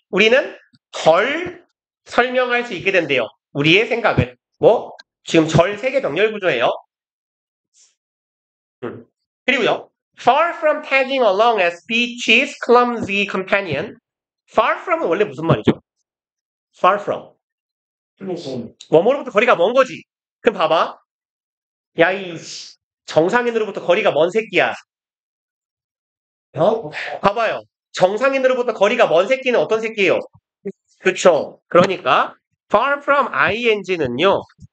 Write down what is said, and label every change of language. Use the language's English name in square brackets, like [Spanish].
[Korean] 우리는 덜 설명할 수 있게 된대요. 우리의 생각을. 뭐? 지금 절 세계 병렬 구조예요. 그리고요. [English] Far from tagging along as Beach's clumsy companion. [Korean] Far from은 원래 무슨 말이죠? [English] Far from. [Korean] 뭐뭐로부터 거리가 먼 거지. 그럼 봐봐. 야, 이 정상인으로부터 거리가 먼 새끼야. 봐봐요. 정상인으로부터 거리가 먼 새끼는 어떤 새끼예요? 그쵸. 그러니까 [English] far from ing [Korean] 는요.